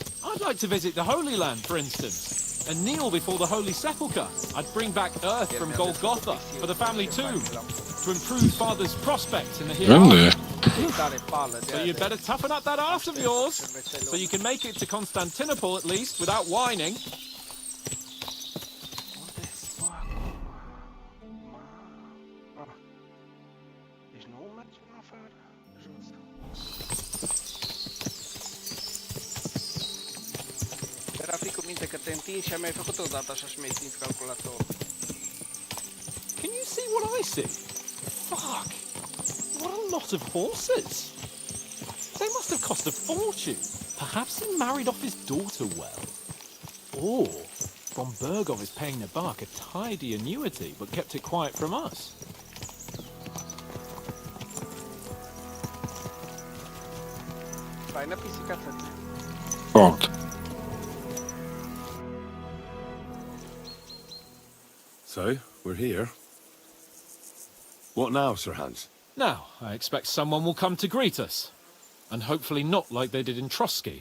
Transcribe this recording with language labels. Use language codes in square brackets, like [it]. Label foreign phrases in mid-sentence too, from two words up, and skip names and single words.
[en] I'd like to visit the Holy Land, for instance, and kneel before the Holy Sepulchre. I'd bring back earth from Golgotha for the family tomb, to improve Father's prospects in the hereafter. So you'd better toughen up that arse of yours, so you can make it to Constantinople at least without whining. [ro] Era fi cu minte că te întinzi și ai mai făcut odată așa și mi-ai stins calculatorul. [en] Can you see what I see? Fuck! What a lot of horses! They must have cost a fortune. Perhaps he married off his daughter well. Or von Bergov is paying the bark a tidy annuity, but kept it quiet from us. [ro] Faină pisica tăti. [en] Fuck. So, we're here. What now, Sir Hans? Now, I expect someone will come to greet us. And hopefully not like they did in Trotsky.